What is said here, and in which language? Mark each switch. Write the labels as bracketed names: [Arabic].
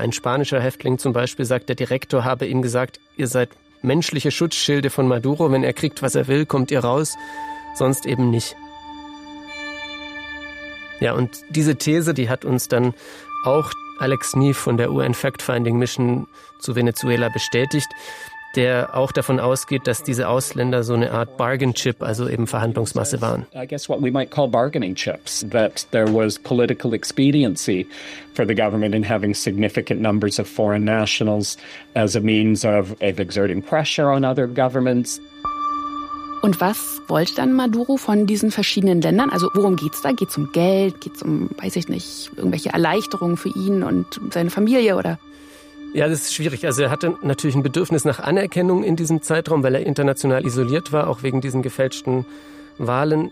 [German] Ein spanischer Häftling zum Beispiel sagt, der Direktor habe ihm gesagt, ihr seid menschliche Schutzschilde von Maduro, wenn er kriegt, was er will, kommt ihr raus, sonst eben nicht. Ja, und diese These, die hat uns dann auch Alex Neef von der UN Fact-Finding Mission zu Venezuela bestätigt, der auch davon ausgeht, dass diese Ausländer so eine Art Bargain Chip, also eben Verhandlungsmasse waren. [English] I guess what we might call bargaining chips, that there was political expediency for the government in having significant numbers of foreign nationals as a means of exerting pressure on other governments. [German] Und was wollte dann Maduro von diesen verschiedenen Ländern? Also worum geht's da? Geht's um Geld? Geht's um, weiß ich nicht, irgendwelche Erleichterungen für ihn und seine Familie oder? Ja, das ist schwierig. Also er hatte natürlich ein Bedürfnis nach Anerkennung in diesem Zeitraum, weil er international isoliert war, auch wegen diesen gefälschten Wahlen.